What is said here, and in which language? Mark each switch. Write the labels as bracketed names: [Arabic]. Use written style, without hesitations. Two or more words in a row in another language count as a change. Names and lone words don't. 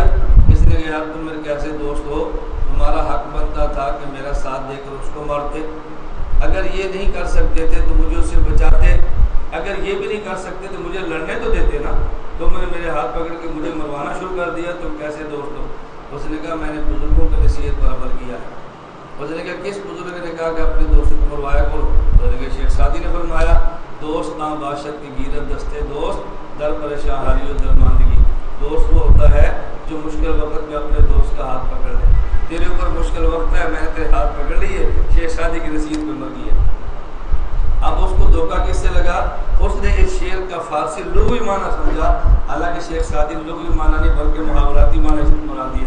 [Urdu] اس نے کہا تم میرے کیسے دوست ہو، تمہارا حق بنتا تھا کہ میرا ساتھ دے کر اس کو مارتے، اگر یہ نہیں کر سکتے تھے تو مجھے اس سے بچاتے، اگر یہ بھی نہیں کر سکتے تو مجھے لڑنے تو دیتے نا، تم نے میرے ہاتھ پکڑ کے مجھے مروانا شروع کر دیا، تم کیسے دوست ہو؟ اس نے کہا میں نے بزرگوں کی نصیحت پر عمل کیا ہے۔ اس نے کہا کس بزرگ نے کہا کہ اپنے دوست کو مروایا کرو؟ اس نے کہا شیخ سعدی نے فرمایا [Persian] دوست آ باشد کی گیرت دستے دوست در پریشاں حالی و درماندگی۔ [Urdu] دوست وہ ہوتا ہے جو مشکل وقت میں اپنے دوست کا ہاتھ پکڑ لے۔ تیرے اوپر مشکل وقت ہے، میں نے تیرے ہاتھ پکڑ لیے، شیخ سعدی کی نصیحت پہ عمل کیا۔ اب اس کو دھوکہ کس سے لگا؟ اس نے اس شعر کا فارسی لغوی معنی سمجھا، حالانکہ شیخ سعدی لغوی معنی نہیں بلکہ محاوراتی معنی استعمال دیا۔